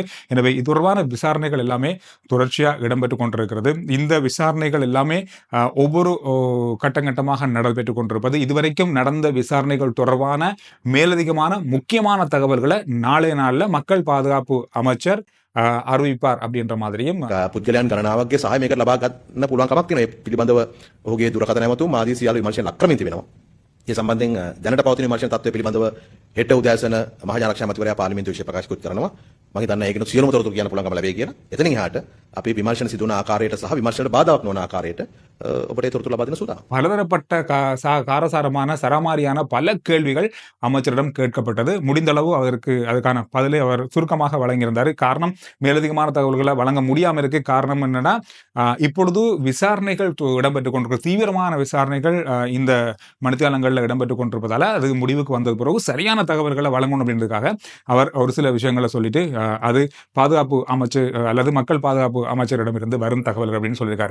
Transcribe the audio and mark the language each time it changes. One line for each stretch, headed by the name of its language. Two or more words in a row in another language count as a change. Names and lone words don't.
Tamil: எனவே இது தொடர்பான விசாரணைகள் எல்லாமே தொடர்ச்சியா இடம்பெற்றுக் கொண்டிருக்கிறது. இந்த விசாரணைகள் எல்லாமே ஒவ்வொரு கட்டங்கட்டமாக நடைபெற்றுக் கொண்டிருப்பது. இதுவரைக்கும் நடந்த விசாரணைகள் தொடர்பான மேலதிகமான முக்கியமான தகவல்களை நாளைய நாள்ல மக்கள் பாதுகாப்பு அமைச்சர் அறிவிப்பார் அப்படின்ற மாதிரியும்
Sinhala: පුද්ගලයන් ගණනාවක්ගේ සහය මේකට ලබා ගන්න පුළුවන් කමක් තියෙනවා. ඒ පිළිබඳව ඔහුගේ දුරකථන ඇමතුම් ආදී සියලු විමර්ශන ලක් කරමින් තිබෙනවා. ඒ සම්බන්ධයෙන් දැනට පවතින විමර්ශන තත්ත්වය පිළිබඳව හෙට උදෑසන මහජන ආරක්ෂා අමාත්‍යවරයා පාර්ලිමේන්තුවේ විශේෂ ප්‍රකාශ කරනවා. මම හිතන්නේ ඒකන සියලුම තොරතුරු කියන්න පුළුවන්කම ලැබෙයි කියලා. එතනින් එහාට අපි විමර්ශන සිදුවන ආකාරයට සහ විමර්ශනයට බාධාවක් නොවන ආකාරයට ඔබට ඒ තොරතුරු ලබා දෙන සූදානම්.
Tamil: பலதரப்பட்ட காரசாரமான சரமாரியான பல கேள்விகள் அமைச்சரிடம் கேட்கப்பட்டது. முடிந்த அளவு அதுக்கான பதிலை அவர் சுருக்கமாக வழங்கியிருந்தார். காரணம், மேலதிகமான தகவல்களை வழங்க முடியாம இருக்கு. காரணம் என்னன்னா, இப்பொழுது விசாரணைகள் இடம்பெற்றுக் கொண்டிருக்கிற தீவிரமான விசாரணைகள் இந்த மணித்தியாலங்கள்ல இடம்பெற்றுக் கொண்டிருப்பதால அது முடிவுக்கு வந்தது பிறகு சரியான தகவல்களை வழங்கணும் அப்படின்றதுக்காக அவர் ஒரு சில விஷயங்களை சொல்லிட்டு அது பாதுகாப்பு அமைச்சு அல்லது மக்கள் பாதுகாப்பு அமைச்சரிடமிருந்து வரும் தகவல்கள் அப்படின்னு சொல்லியிருக்காரு.